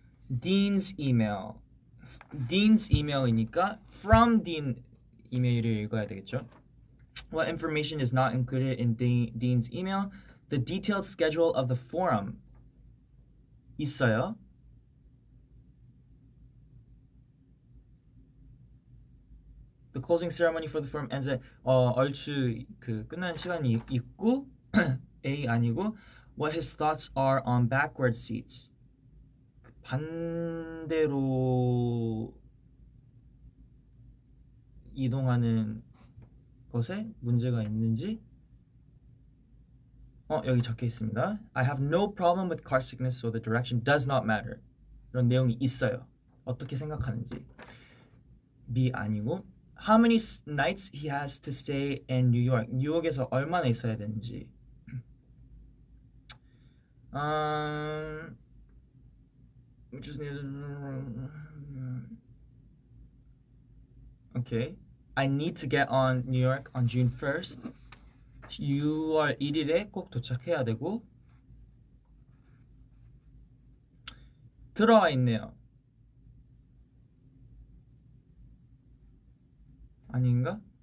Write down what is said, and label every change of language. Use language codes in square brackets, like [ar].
[en] Dean's email. [ko] Dean's email이니까 from Dean 이메일을 읽어야 되겠죠. [en] What information is not included in Dean's email? The detailed schedule of the forum. [ko] 있어요. [en] The closing ceremony for the forum ends at [ko] 얼추 그 끝나는 시간이 있고 A 아니고 [en] What his thoughts are on backward seats. [ko] 반대로 이동하는 것에 문제가 있는지 여기 적혀 있습니다. [en] I have no problem with car sickness, so the direction does not matter. [ko] 이런 내용이 있어요. 어떻게 생각하는지. B 아니고 [en] How many nights he has to stay in New York? [ko] 뉴욕에서 얼마나 있어야 되는지. [en] Okay. I need to get on New York on June 1st. [ko] 6월 1일에 꼭 도착해야 되고 들어와 있네요. 아닌가?